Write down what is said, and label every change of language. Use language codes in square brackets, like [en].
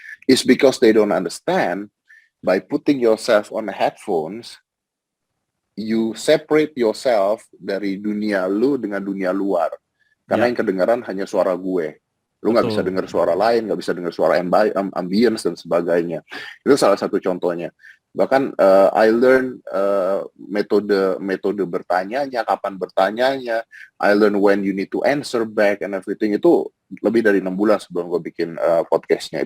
[en] It's because they don't understand, by putting yourself on the headphones, you separate yourself [id] dari dunia lu dengan dunia luar. Karena yang kedengaran hanya suara gue. Lu nggak bisa dengar suara lain, nggak bisa dengar suara ambience dan sebagainya. Itu salah satu contohnya. Bahkan [en] I learn [id] metode bertanyanya, kapan bertanyanya. [en] I learn when you need to answer back and everything. [id] Itu lebih dari 6 bulan sebelum gue bikin podcastnya.